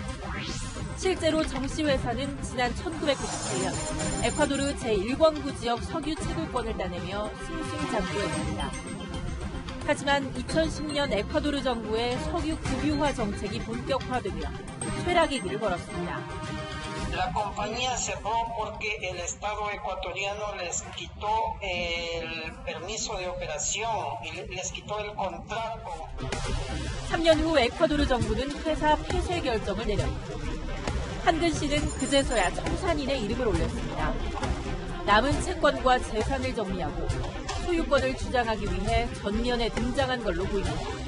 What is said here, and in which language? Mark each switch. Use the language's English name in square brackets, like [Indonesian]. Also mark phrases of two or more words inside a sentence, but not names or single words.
[Korean] 실제로 정 씨 회사는 지난 1998년 에콰도르 제1광부 지역 석유 채굴권을 따내며 승승장구했습니다. 하지만 2010년 에콰도르 정부의 석유 국유화 정책이 본격화되며 쇠락의 길을 걸었습니다. [Spanish] La compañía cerró porque el Estado ecuatoriano les quitó el permiso de operación y les quitó el contrato. [Korean] 3년 후 에콰도르 정부는 회사 폐쇄 결정을 내렸고 한근 씨는 그제서야 청산인의 이름을 올렸습니다. 남은 채권과 재산을 정리하고 소유권을 주장하기 위해 전면에 등장한 걸로 보입니다.